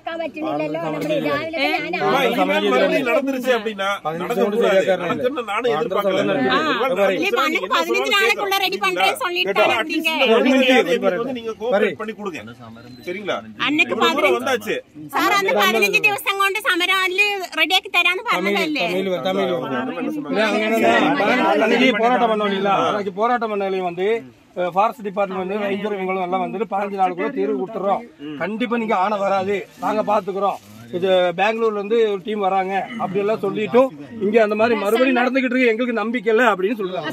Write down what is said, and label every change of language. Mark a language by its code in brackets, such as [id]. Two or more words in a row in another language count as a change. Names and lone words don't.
[ta] நடந்துருச்சு அப்படின்னா நானும் எதிர்பார்க்கல. 15 நாளைக்குள்ள ரெடி பண்றேன்னு சொல்லிட்டு நீங்க கோஆபரேட் பண்ணி கொடுங்க. சரிங்களா? அன்னைக்கு 15 வந்தாச்சு சார். [ml] அந்த 15 ദിവസം കൊണ്ട് സമരമാലില് റെഡിയാക്കി തരാന്ന് പറഞ്ഞതല്ലേ? [ta] போராட்டம் பண்ணலையும் வந்து ஃபாரஸ்ட் டிபார்ட்மெண்ட் வந்து ரேஞ்சர் இவங்களும் எல்லாம் வந்து 15 நாளுக்குள்ள தீர்வு கொடுத்துறோம். கண்டிப்பா நீங்க ஆன வராது, நாங்க பாத்துக்கிறோம். இது பெங்களூர்ல இருந்து ஒரு டீம் வராங்க அப்படி எல்லாம் சொல்லிட்டும் இங்க அந்த மாதிரி மறுபடியும் நடந்துகிட்டு இருக்கு, எங்களுக்கு நம்பிக்கை இல்ல அப்படின்னு சொல்றாங்க.